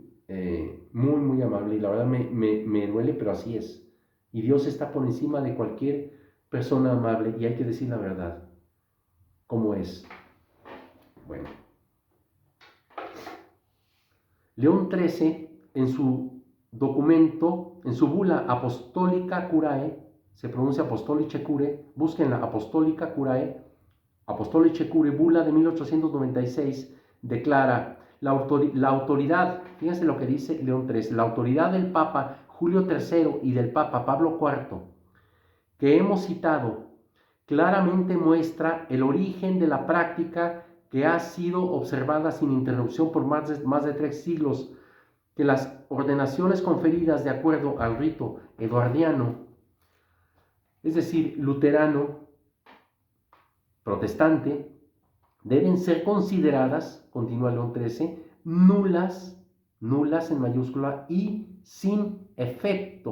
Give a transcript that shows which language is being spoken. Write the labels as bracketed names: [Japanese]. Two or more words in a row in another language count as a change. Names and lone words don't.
[Spanish] Muy, muy amable, y la verdad me duele, pero así es. Y Dios está por encima de cualquier persona amable, y hay que decir la verdad, como es. Bueno. León XIII, en su documento, en su bula Apostolica Curae, se pronuncia Apostolice Curae, busquen la Apostolica Curae, Apostolice Curae, bula de 1896, declara la autoridad, fíjense lo que dice León XIII, la autoridad del Papa Julio III y del Papa Pablo IV, que hemos citado, claramente muestra el origen de la práctica que ha sido observada sin interrupción por más de 3 siglos, que las ordenaciones conferidas de acuerdo al rito eduardiano, es decir, luterano, protestante, deben ser consideradas, continúa León XIII, nulas en mayúscula y sin efecto.